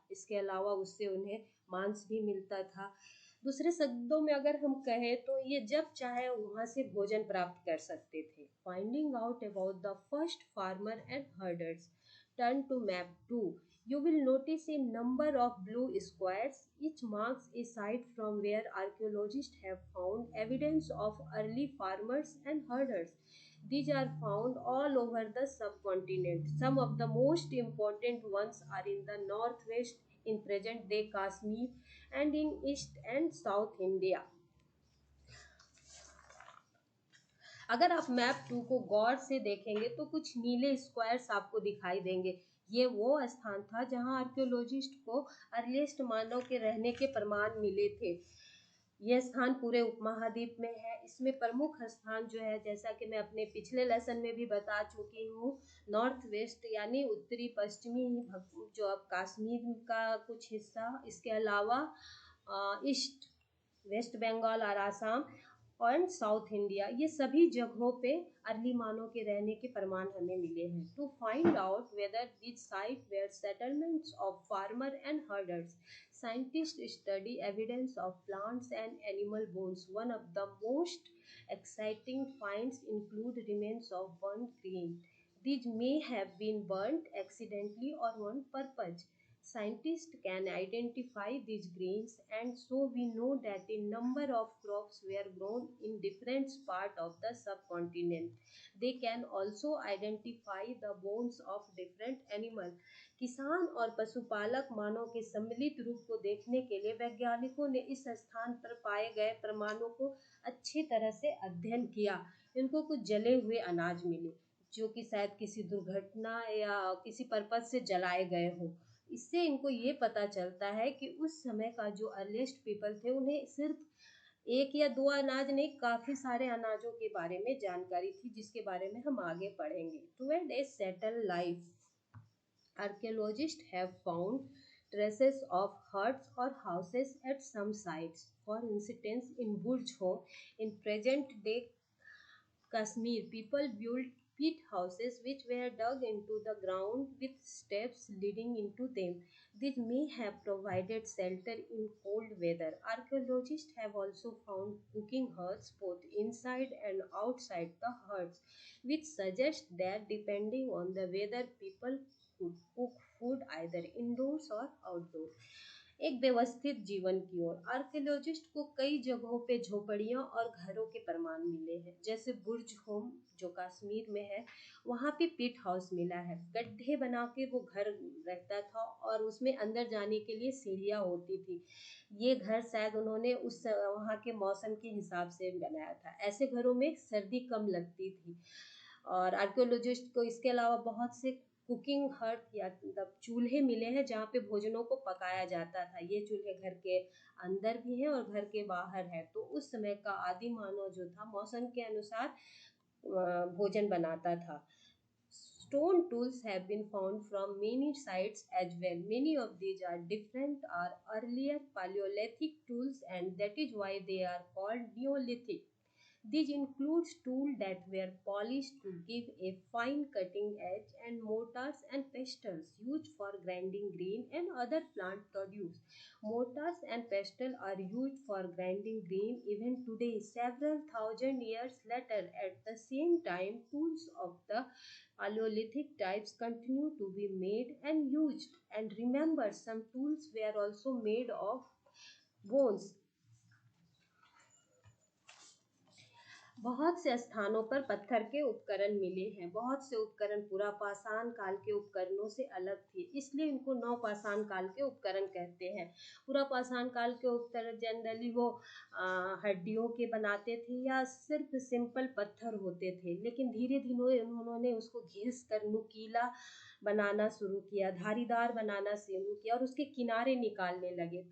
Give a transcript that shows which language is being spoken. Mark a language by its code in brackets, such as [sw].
[hi] इसके अलावा उससे उन्हें मांस भी मिलता था। दूसरे शब्दों में अगर हम कहें तो ये जब चाहे वहाँ से भोजन प्राप्त कर सकते थे। [en] Finding out about the first farmer and herders. Turn to map 2. You will notice a number of blue squares. Each marks a site from where archaeologists have found evidence of early farmers and herders. These are found all over the subcontinent. Some of the most important ones are in the northwest, in present day Kashmir, and in east and south India. [hi] अगर आप map 2 को गौर से देखेंगे तो कुछ नीले squares आपको दिखाई देंगे। ये वो स्थान था जहां आर्कियोलॉजिस्ट को अर्लीस्ट मानव के रहने के प्रमाण मिले थे। यह स्थान पूरे उपमहाद्वीप में है। इसमें प्रमुख स्थान जो है, जैसा कि मैं अपने पिछले लेसन में भी बता चुकी हूँ, नॉर्थ वेस्ट यानी उत्तरी पश्चिमी जो अब कश्मीर का कुछ हिस्सा, इसके अलावा ईस्ट वेस्ट बंगाल और आसाम और साउथ इंडिया, ये सभी जगहों पे अर्ली मानव के रहने के प्रमाण हमें मिले हैं। [en] To find out whether this site where settlements of farmer and herders, scientist study evidence of plants and animal bones. One of the most exciting finds include remains of burnt grain. These may have been burnt accidentally or on purpose. Scientists can identify these grains, and so we know that a number of crops were grown in different parts of the subcontinent. They can also identify the bones of different animals. [hi] किसान और पशुपालक मानव के सम्मिलित रूप को देखने के लिए वैज्ञानिकों ने इस स्थान पर पाए गए प्रमाणों को अच्छी तरह से अध्ययन किया। इनको कुछ जले हुए अनाज मिले जो कि शायद किसी दुर्घटना या किसी पर्पज से जलाए गए हों। इससे इनको ये पता चलता है कि उस समय का जो अर्लीस्ट पीपल थे उन्हें सिर्फ एक या दो अनाज नहीं, काफी सारे अनाजों के बारे में जानकारी थी, जिसके बारे में हम आगे पढ़ेंगे। [en] Toward a settle life, archaeologists have found traces of huts or houses at some sites. For instance, in Burj Home in present-day Kashmir, people built peat houses which were dug into the ground with steps leading into them. These may have provided shelter in cold weather. Archaeologists have also found cooking huts both inside and outside the huts, which suggests that depending on the weather, people could cook food either indoors or outdoors. [hi] एक व्यवस्थित जीवन की ओर, archaeologist को कई जगहों पे झोपड़ियां और घरों के प्रमाण मिले हैं। जैसे बुर्ज होम जो कश्मीर में है, वहाँ पे पिट हाउस मिला है। गड्ढे बना के वो घर रहता था और उसमें अंदर जाने के लिए सीढ़ियाँ होती थी। ये घर शायद उन्होंने उस वहाँ के मौसम के हिसाब से बनाया था। ऐसे घरों में सर्दी कम लगती थी। और आर्कियोलॉजिस्ट को इसके अलावा बहुत से कुकिंग हट या मतलब चूल्हे मिले हैं जहाँ पे भोजनों को पकाया जाता था। ये चूल्हे घर के अंदर भी हैं और घर के बाहर है। तो उस समय का आदि मानव जो था मौसम के अनुसार भोजन बनाता था। [en] Stone tools have been found from many sites as well. Many of these are different are earlier Paleolithic tools, and that is why they are called Neolithic. These include tools that were polished to give a fine cutting edge and mortars and pestles used for grinding grain and other plant produce. Mortars and pestle are used for grinding grain even today, several thousand years later. At the same time, tools of the Paleolithic types continue to be made and used. And remember, some tools were also made of bones. [hi] बहुत से स्थानों पर पत्थर के उपकरण मिले हैं। बहुत से उपकरण पुरापाषाण काल के उपकरणों से अलग थे, इसलिए इनको नवपाषाण काल के उपकरण कहते हैं। पुरापाषाण काल के उपकरण जनरली वो हड्डियों के बनाते थे या सिर्फ सिंपल पत्थर होते थे, लेकिन धीरे धीरे उन्होंने उसको घिस कर नुकीला बनाना शुरू किया, धारीदार बनाना शुरू किया और उसके किनारे निकालने लगे।